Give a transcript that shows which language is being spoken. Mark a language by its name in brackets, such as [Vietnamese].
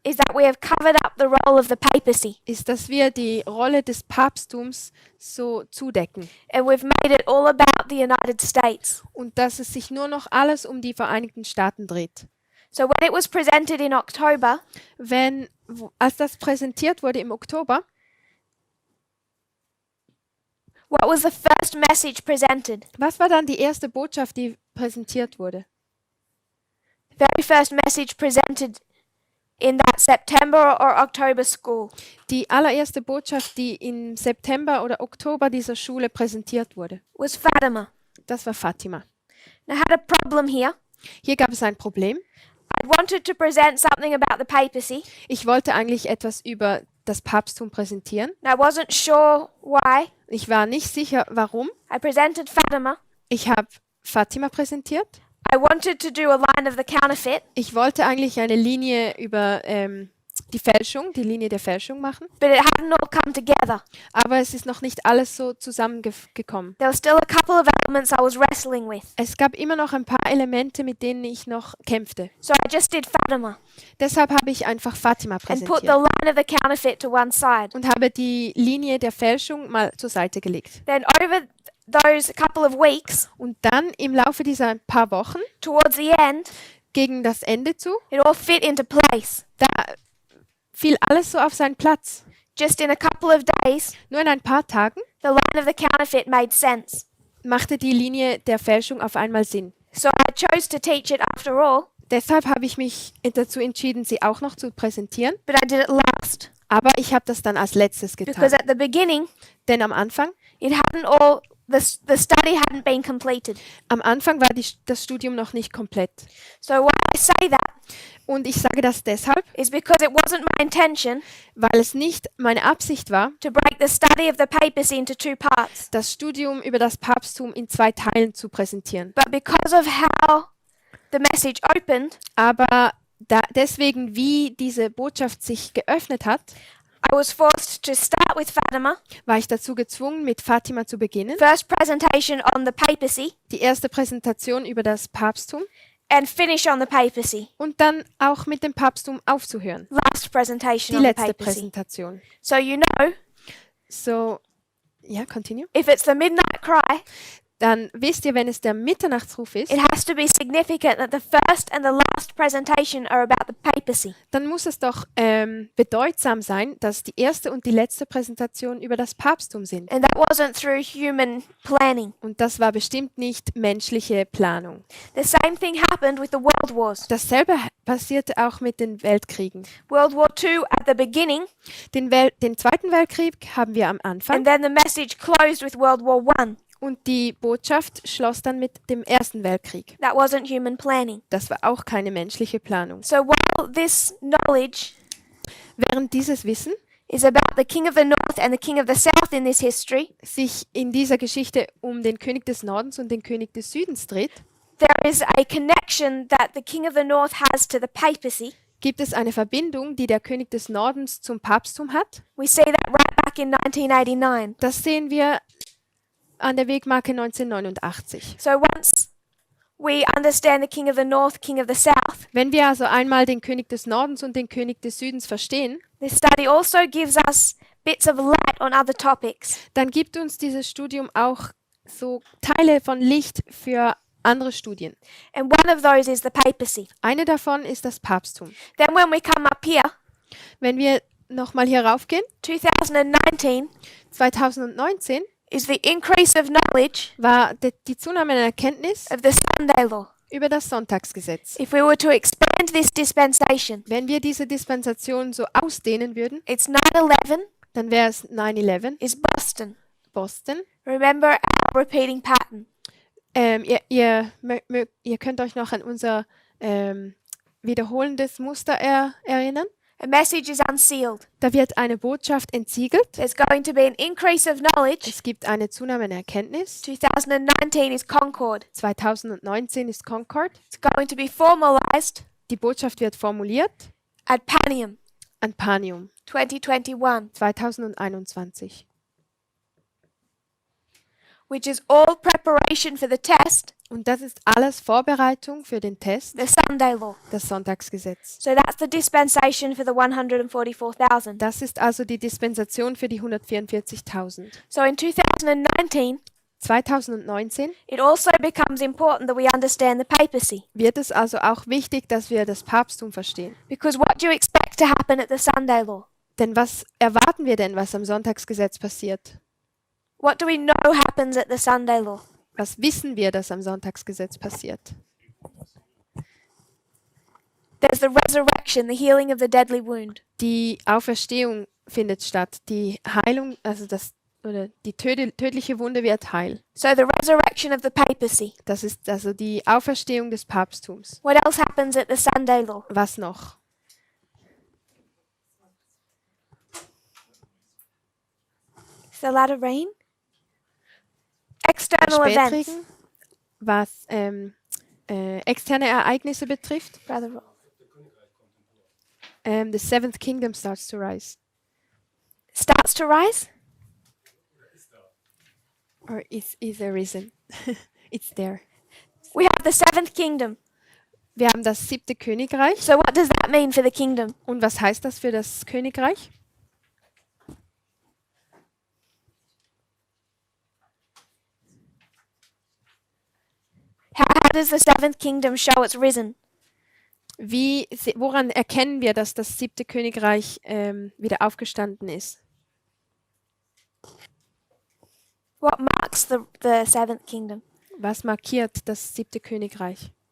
[English] is that we have covered up the role of the papacy [German] ist, dass wir die Rolle des Papsttums so zudecken [English] and we've made it all about the United States. [German] und dass es sich nur noch alles um die Vereinigten Staaten dreht. [English] So when it was presented in October, [German] Als das präsentiert wurde im Oktober, [English] what was the first message presented? [German] was war dann die erste Botschaft, die präsentiert wurde? [English] The very first message presented in that September or October school [German] Die allererste Botschaft, die im September oder Oktober dieser Schule präsentiert wurde, [English] was Fatima. [German] das war Fatima. [English] And I had a problem here. [German] Hier gab es ein Problem. [English] I wanted to present something about the papacy, [German] Ich wollte eigentlich etwas über das Papsttum präsentieren. [English] and I wasn't sure why. [German] Ich war nicht sicher, warum. [English] I presented Fatima. [German] Ich habe Fatima präsentiert. [English] I wanted to do a line of the counterfeit, [German] Ich wollte eigentlich eine Linie über die Linie der Fälschung machen. [English] but it hadn't all come together. [German] Aber es ist noch nicht alles so zusammengekommen. [English] There were still a couple of elements I was wrestling with. [German] Es gab immer noch ein paar Elemente, mit denen ich noch kämpfte. [English] So I just did Fatima [German] Deshalb habe ich einfach Fatima [English] and put the [German] präsentiert [English] line of the counterfeit to one side. [German] und habe die Linie der Fälschung mal zur Seite gelegt. [English] Then over those couple of weeks, [German] Und dann im Laufe dieser paar Wochen, [English] towards the end, [German] gegen das Ende zu, [English] it all fit into place. [German] da fiel alles so auf seinen Platz. [English] Just in a couple of days, [German] Nur in ein paar Tagen [English] the line of the counterfeit made sense. [German] machte die Linie der Fälschung auf einmal Sinn. [English] So I chose to teach it after all, [German] Deshalb habe ich mich dazu entschieden, sie auch noch zu präsentieren. [English] but I did it last. [German] Aber ich habe das dann als letztes [English] Because [German] getan. [English] at the beginning, [German] Denn am Anfang [English] the study hadn't been completed. [German] Am Anfang war das Studium noch nicht komplett. [English] So why I say that [German] Und ich sage das deshalb, [English] is because it wasn't my intention [German] weil es nicht meine Absicht war, [English] to break the study of the papacy into two parts, [German] das Studium über das Papsttum in zwei Teilen zu präsentieren. [English] but because of how the message opened, [German] Aber deswegen, wie diese Botschaft sich geöffnet hat, [English] I was forced to start with Fatima, [German] war ich dazu gezwungen, mit Fatima zu beginnen. [English] first presentation on the papacy, [German] Die erste Präsentation über das Papsttum [English] and finish on the papacy, [German] und dann auch mit dem Papsttum aufzuhören. [English] last presentation [German] Die [English] on the [German] letzte [English] papacy. [German] Präsentation. [English] So you know, [German] So, ja, [English] continue. if it's the midnight cry, [German] Dann wisst ihr, wenn es der Mitternachtsruf ist, [English] it has to be significant that the first and the last presentation are about the papacy. [German] dann muss es doch bedeutsam sein, dass die erste und die letzte Präsentation über das Papsttum sind. [English] And that wasn't through human planning. [German] Und das war bestimmt nicht menschliche Planung. [English] The same thing happened with the World Wars. [German] Dasselbe passierte auch mit den Weltkriegen. [English] World War II at the beginning, [German] Den Zweiten Weltkrieg haben wir am Anfang [English] and then the message closed with World War I. [German] und die Botschaft schloss dann mit dem Ersten Weltkrieg. [English] That wasn't human planning. [German] Das war auch keine menschliche Planung. [English] So while this knowledge [German] Während dieses Wissen [English] is about the King of the North and the King of the South in this history, [German] sich in dieser Geschichte um den König des Nordens und den König des Südens dreht, [English] there is a connection that the King of the North has to the papacy, [German] gibt es eine Verbindung, die der König des Nordens zum Papsttum hat. [English] We see that right back in 1989. [German] Das sehen wir an der Wegmarke 1989. [English] So once we understand the king of the north, king of the south, [German] Wenn wir also einmal den König des Nordens und den König des Südens verstehen, [English] this study also gives us bits of light on other topics. [German] dann gibt uns dieses Studium auch so Teile von Licht für andere Studien. [English] And one of those is the papacy. [German] Eine davon ist das Papsttum. [English] Then when we come up here, [German] Wenn wir nochmal hier raufgehen, [English] 2019 [German] 2019 [English] is the increase of knowledge [German] war die Zunahme der Erkenntnis [English] of the Sunday law. [German] über das Sonntagsgesetz. [English] If we were to expand this dispensation, [German] Wenn wir diese Dispensation so ausdehnen würden, [English] it's 9/11 [German] dann wäre es 9/11, [English] is Boston. [German] Boston. [English] Remember our repeating pattern. [German] Ihr könnt euch noch an unser wiederholendes Muster erinnern. [English] A message is unsealed. [German] Da wird eine Botschaft entsiegelt. [English] There's going to be an increase of knowledge. [German] Es gibt eine Zunahme in Erkenntnis. [English] 2019 is Concord. [German] 2019 ist Concord. [English] It's going to be formalized [German] Die Botschaft wird formuliert [English] at Panium [German] an Panium [English] 2021, [German] 2021. [English] which is all preparation for the test, [German] Und das ist alles Vorbereitung für den Test, [English] the Sunday law. [German] das Sonntagsgesetz. [English] So that's the dispensation for the 144,000. [German] Das ist also die Dispensation für die 144.000. [English] So in 2019, [German] 2019 [English] it also becomes important that we understand the papacy. [German] wird es also auch wichtig, dass wir das Papsttum verstehen. [English] Because what do you expect to happen at the Sunday law? [German] Denn was erwarten wir denn, was am Sonntagsgesetz passiert? [English] What do we know happens at the Sunday law? [German] Was wissen wir, dass am Sonntagsgesetz passiert? [English] There's the resurrection, the healing of the deadly wound. [German] Die Auferstehung findet statt. Die Heilung, also die tödliche Wunde wird heil. [English] So the resurrection of the papacy. [German] Das ist also die Auferstehung des Papsttums. [English] What else happens at the Sunday law? [German] Was noch? [English] Is there a lot of rain? External events. [German] Spätregen, was externe Ereignisse betrifft. [English] Brother Roll. The seventh kingdom starts to rise. Starts to rise? Or is arisen. It's there. We have the seventh kingdom. [German] Wir haben das siebte Königreich. [English] So what does that mean for the kingdom? [German] Und was heißt das für das Königreich? [English] How does the seventh kingdom show it's risen? [German] Woran erkennen wir, dass das siebte Königreich wieder aufgestanden ist? [English] What marks the seventh kingdom? [German] Was markiert das siebte Königreich?